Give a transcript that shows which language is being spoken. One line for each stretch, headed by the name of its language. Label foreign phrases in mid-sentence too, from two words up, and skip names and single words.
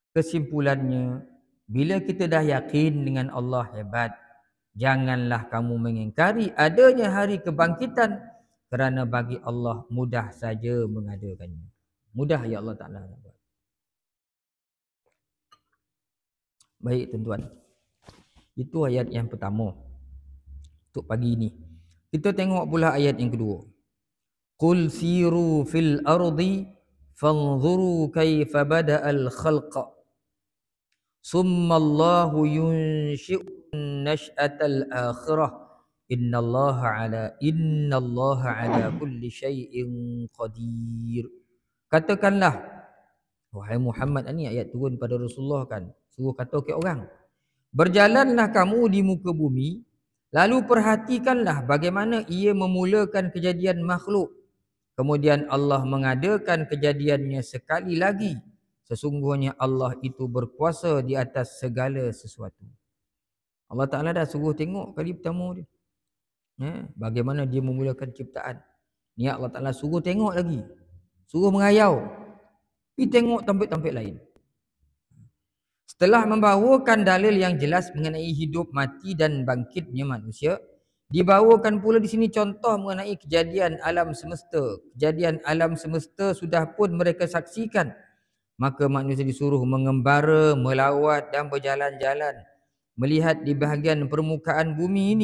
Malay: Kesimpulannya, bila kita dah yakin dengan Allah hebat, janganlah kamu mengingkari adanya hari kebangkitan, kerana bagi Allah mudah saja mengadakannya. Mudah ya Allah Ta'ala. Baik tuan-tuan, itu ayat yang pertama untuk pagi ini. Kita tengok pula ayat yang kedua.
Arabic: قل سيروا في الأرض فانظروا كيف بدأ الخلق ثم الله ينشئ النشأة الآخرة إن الله على كل شيء قدير.
Malay: Katakanlah, wahai Muhammad, ini ayat turun pada Rasulullah kan, suruh kata ke orang, berjalanlah kamu di muka bumi, lalu perhatikanlah bagaimana ia memulakan kejadian makhluk, kemudian Allah mengadakan kejadiannya sekali lagi. Sesungguhnya Allah itu berkuasa di atas segala sesuatu. Allah Ta'ala dah suruh tengok kali pertama dia, bagaimana dia memulakan ciptaan. Ni Allah Ta'ala suruh tengok lagi, suruh mengayau, pergi tengok tempat-tempat lain. Setelah membawakan dalil yang jelas mengenai hidup, mati dan bangkitnya manusia, dibawakan pula di sini contoh mengenai kejadian alam semesta. Kejadian alam semesta sudah pun mereka saksikan, maka manusia disuruh mengembara, melawat dan berjalan-jalan, melihat di bahagian permukaan bumi ini.